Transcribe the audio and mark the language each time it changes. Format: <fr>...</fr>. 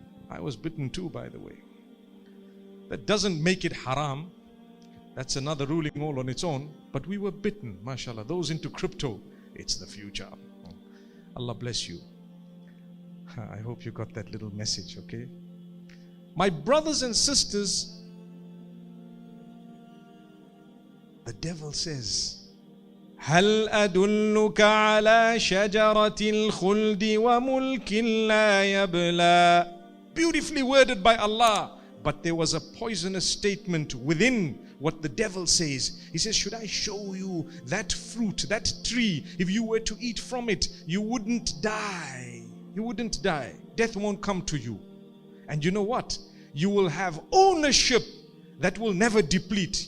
<en>I was bitten too, by the way. That doesn't make it haram. That's another ruling all on its own. But we were bitten, mashallah. Those into crypto, it's the future. Allah bless you. I hope you got that little message, okay? My brothers and sisters, the devil says,</en> <ar>هل أدلك على شجرة الخلد وملك لا يبلى.</ar> <en>Beautifully worded by Allah. But there was a poisonous statement within what the devil says. He says, should I show you that fruit, that tree? If you were to eat from it, you wouldn't die. You wouldn't die. Death won't come to you. And you know what? You will have ownership that will never deplete.</en>